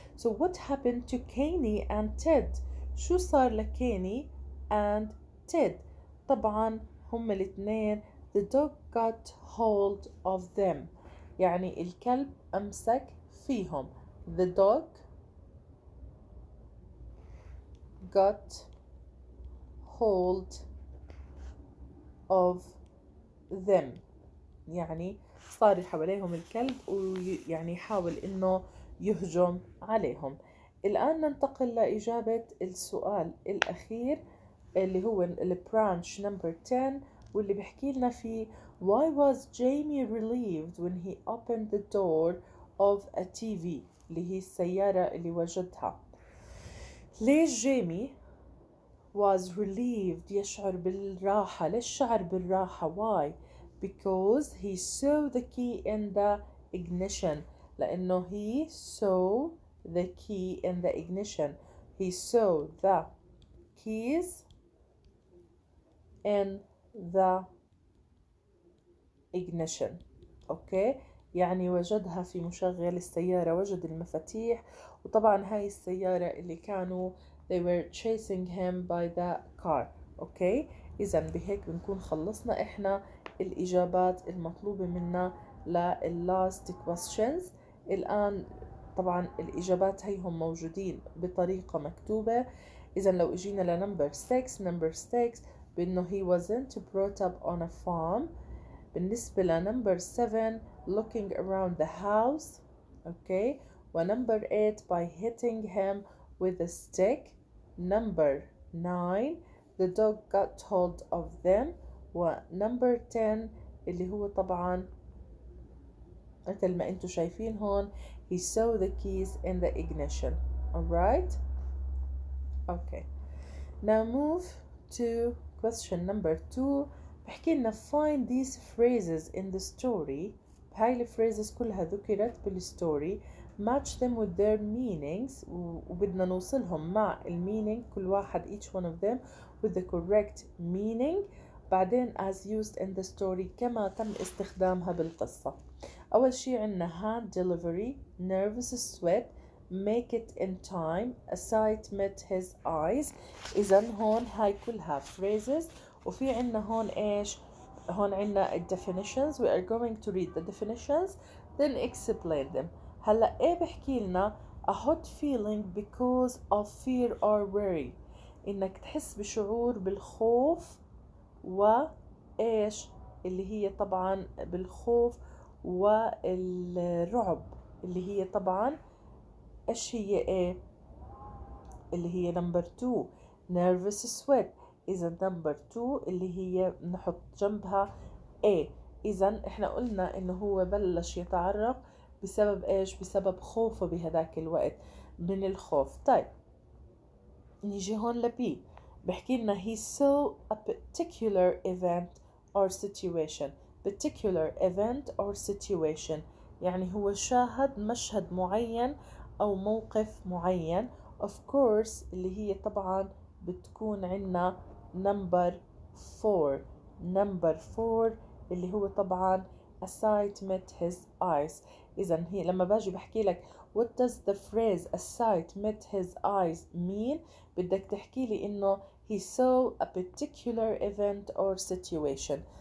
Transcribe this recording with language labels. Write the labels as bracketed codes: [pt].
[en] so what happened to Kenny and Ted؟ [ar] شو صار لكيني [en] and Ted؟ [ar] طبعا هم الاثنين [en] the dog got hold of them، [ar] يعني الكلب أمسك فيهم. [en] the dog got hold of them، [ar] يعني صار حواليهم الكلب ويعني يحاول إنه يهجم عليهم. الآن ننتقل لإجابة السؤال الأخير اللي هو البرانش number 10 واللي بحكي لنا فيه [en] why was Jamie relieved when he opened the door of a TV؟ [ar] اللي هي السيارة اللي وجدها. ليش جيمي [en] was relieved [ar] يشعر بالراحة؟ ليش شعر بالراحة؟ [en] why؟ because he saw the key in the ignition. لأنه he saw the key in the ignition. he saw the keys in the ignition. [ar] اوكي، يعني وجدها في مشغل السيارة، وجد المفاتيح. وطبعا هاي السيارة اللي كانوا [en] they were chasing him by the car. [ar] اوكي، اذا بهيك بنكون خلصنا احنا الاجابات المطلوبة منا [en] last questions. [ar] الان طبعا الاجابات هيهم موجودين بطريقة مكتوبة. اذا لو اجينا لنمبر 6 [en] number 6 بانه he wasn't brought up on a farm. [ar] بالنسبة لنمبر 7 [en] looking around the house. okay. ونمبر 8 by hitting him with a stick. number 9 the dog got hold of them. [ar] ونمبر 10 اللي هو طبعا مثل ما انتم شايفين هون [en] he saw the keys in the ignition. alright. okay, now move to question number 2. [ar] بحكي لنا [en] find these phrases in the story. [ar] هاي الفريزز كلها ذكرت بالستوري. [en] match them with their meanings [ar] وبدنا نوصلهم مع المينينج كل واحد [en] each one of them with the correct meaning بعدين as used in the story [ar] كما تم استخدامها بالقصة. أول شي عنا [en] hand delivery, nervous sweat, make it in time, a sight met his eyes. [ar] إذن هون هاي كلها phrases وفي عنا هون إيش؟ هون عنا definitions. [en] We are going to read the definitions then explain them. [ar] هلا إيه بحكي لنا [en] a hot feeling because of fear or worry [ar] إنك تحس بشعور بالخوف وإيش اللي هي طبعا بالخوف والرعب اللي هي طبعا إيش هي إيه اللي هي number 2 nervous sweat. إذا number 2 اللي هي نحط جنبها A. إذا إحنا قلنا إنه هو بلش يتعرق بسبب إيش؟ بسبب خوفه بهذاك الوقت من الخوف. طيب نيجي هون لبي بحكي لنا [en] he saw a particular event or situation. particular event or situation [ar] يعني هو شاهد مشهد معين أو موقف معين. of course اللي هي طبعا بتكون عنا number 4. number 4 اللي هو طبعا [en] a sight met his eyes. [ar] إذا هي لما باجي بحكي لك [en] what does the phrase a sight met his eyes mean [ar] بدك تحكي لي إنه [en] he saw a particular event or situation.